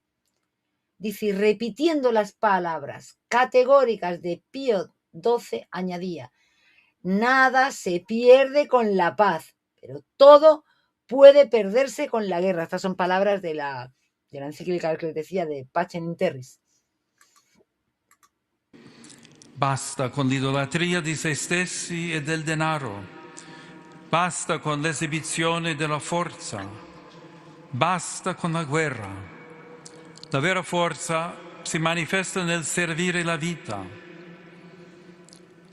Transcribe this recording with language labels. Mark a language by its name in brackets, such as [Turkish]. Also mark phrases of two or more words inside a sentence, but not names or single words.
[Spanish] Dice, repitiendo las palabras categóricas de Pío XII, añadía, nada se pierde con la paz, pero todo puede perderse con la guerra. Estas son palabras de la encíclica que les decía de Pacem in Terris. [Italian] Basta con l'idolatria di se stessi e del denaro. Basta con l'esibizione della forza. Basta con la guerra. La vera forza si manifesta nel servire la vita.